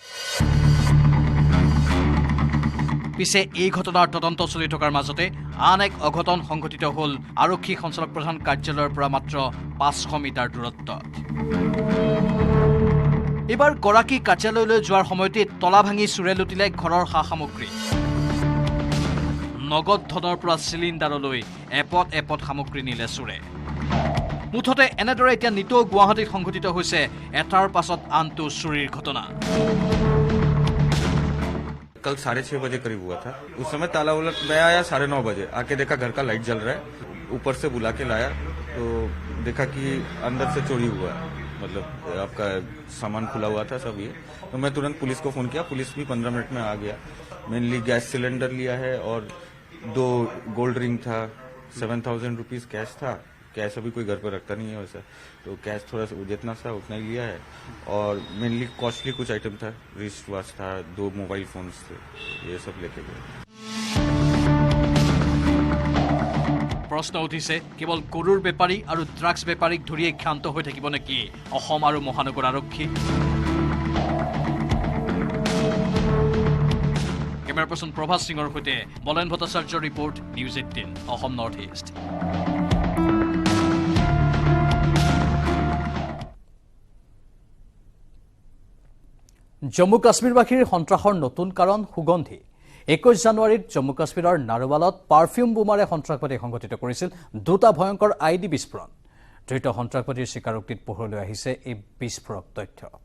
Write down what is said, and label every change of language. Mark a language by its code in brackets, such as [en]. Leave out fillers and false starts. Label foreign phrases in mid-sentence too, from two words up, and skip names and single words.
[as] পিছে এই ঘটনাৰ তদন্ত চলি থকাৰ মাজতে আন এক অঘটন সংঘটিত হ'ল আৰক্ষী সঞ্চালক প্ৰধান কাৰ্যালয়ৰ পৰা মাত্ৰ ৫০০ মিটাৰ দূৰত্বত এইবাৰ গৰাকী কাৰ্যালয়লৈ যোৱাৰ সময়তে তলা ভাঙি চোৰে লুটিলে ঘৰৰ সা সামগ্ৰী নগদ ধনৰ পৰা চিলিণ্ডাৰলৈ এপদ এপদ সামগ্ৰী নিলে চোৰে মুঠতে এনেদৰে এতিয়া নিতৌ গুৱাহাটীত সংঘটিত হৈছে এটাৰ পাছত আনটো চুৰিৰ ঘটনা [hi] कल 6:30 बजे करीब हुआ था उस समय ताला वाला मैं आया 9:30 बजे आके देखा घर का लाइट जल रहा है ऊपर से बुला के लाया तो देखा कि अंदर से चोरी हुआ है मतलब आपका सामान खुला हुआ था सब ये तो मैं तुरंत पुलिस को फोन किया पुलिस भी 15 मिनट में आ गया [en] mainly gas cylinder [hi] लिया है और 2 [en] gold ring [hi] था 7,000 [en] rupees cash [hi] था कैश अभी कोई घर पर रखता नहीं है वैसा तो कैश थोड़ा सा जितना सा उतना ही लिया है और [en] mainly costly [hi] कुछ आइटम था [en] wrist watch [hi] था 2 [en] mobile phones [hi] थे ये सब लेके गए [as] প্ৰশ্ন উঠিছে কেৱল গৰুৰ বেপাৰী আৰু ড্ৰাগছ বেপাৰীক ধৰিয়ে ক্ষান্ত হৈ থাকিব নেকি অসম আৰু মহানগৰ আৰক্ষী [en] camera person [as] প্ৰভাস সিঙৰ সৈতে বলেন ভট্টাচাৰ্যৰ ৰিপৰ্ট নিউজ 18 অসম নৰ্থ ইষ্ট জম্মু কাশ্মীৰবাসীৰ সন্ত্ৰাসৰ নতুন কাৰণ সুগন্ধি 21 জানুৱাৰীত জম্মু কাশ্মীৰৰ নাৰোৱালত পাৰফিউম বোমাৰে সন্ত্ৰাসবাদী সংঘটিত কৰিছিল দুটা ভয়ংকৰ আইডি বিস্ফোৰণ ধৃত সন্ত্ৰাসবাদীৰ স্বীকাৰোক্তিত পোহৰলৈ আহিছে এই বিস্ফোৰক তথ্য